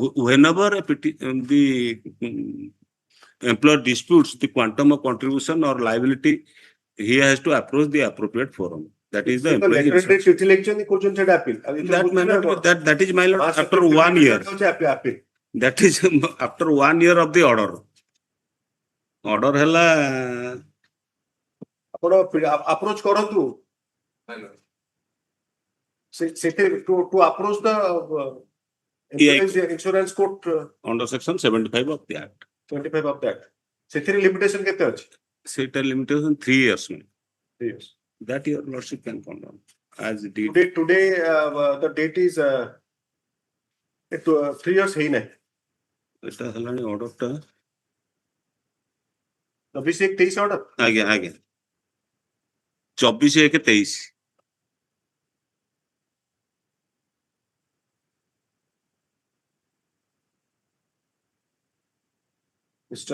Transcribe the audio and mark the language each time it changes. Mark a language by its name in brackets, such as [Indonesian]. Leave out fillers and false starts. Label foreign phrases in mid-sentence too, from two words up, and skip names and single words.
[English] Whenever the employer disputes the quantum of contribution or liability, he has to approach the appropriate forum. That is the employee insurance. That is, my lord, after 1 year. That is after 1 year of the order. [Odia] Order ହେଲା ଆପଣ approach କରନ୍ତୁ. [English] To approach the Employees Insurance Court under section 75 of the Act. 25 of that. [Odia] ସେଥିରେ limitation କେତେ ଅଛି? [English] ସେଇଟା limitation 3 years. 3 years. That your lordship can condemn. As did. Today the date is 3 years ହେଇନାହିଁ. [Odia] ଏଟା ହେଲାଣି order ଟା [English] 24/1/23 order. [Odia] ଆଜ୍ଞା 24/1/23. [English] Mr.